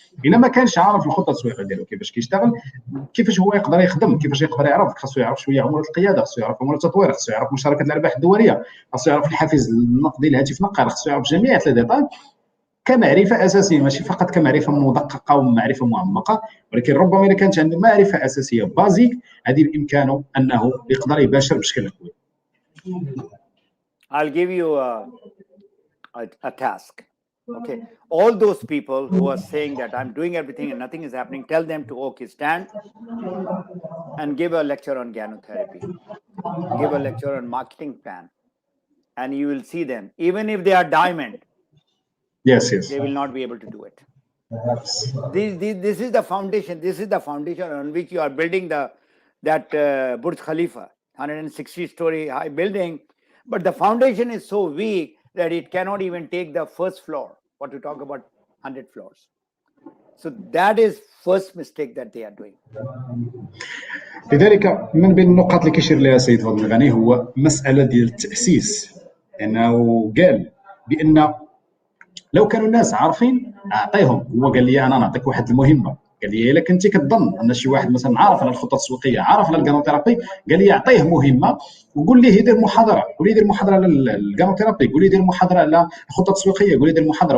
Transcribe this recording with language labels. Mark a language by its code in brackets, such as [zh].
[ar] إلا ما كانش عارف الخطة التسويقية ديالو كيفاش كيشتغل، كيفاش هو يقدر يخدم، كيفاش يقدر يعرف، خاصو يعرف شوية عمولة القيادة، خاصو يعرف عمولة التطوير، خاصو يعرف مشاركة الأرباح الدولية، خاصو يعرف الحافز النقدي للهاتف النقال، خاصو يعرف جميع هاد الديتاي كمعرفة أساسية، ماشي فقط كمعرفة مدققة ومعرفة معمقة، ولكن ربما إذا كانت عنده معرفة أساسية بازيك هذه بإمكانه أنه يقدر يباشر بشكل قوي. [en] I'll give you a task. Okay, all those people who are saying that I'm doing everything and nothing is happening, tell them to stand and give a lecture on gyanotherapy, give a lecture on marketing plan, and you will see them. Even if they are diamond, yes, they will not be able to do it. This is the foundation. This is the foundation on which you are building that Burj Khalifa, 160-story high building. But the foundation is so weak that it cannot even take the first floor. What to talk about 100 floors. So that is first mistake that they are doing. [ar] لذلك من بين النقاط اللي كيشير لها السيد فاطمه غني هو مساله ديال التاسيس، انه قال بان لو كانوا الناس عارفين اعطيهم. هو قال لي انا نعطيك واحد المهمه، قال لي الا كنتي كتظن ان شي واحد مثلا عارف على الخطه التسويقيه، عارف على الغانوثيرابي، قال لي اعطيه مهمه وقول ليه يدير محاضره، قول لي يدير محاضره على الغانوثيرابي، قول لي يدير محاضره على الخطه التسويقيه، قول لي يدير محاضره.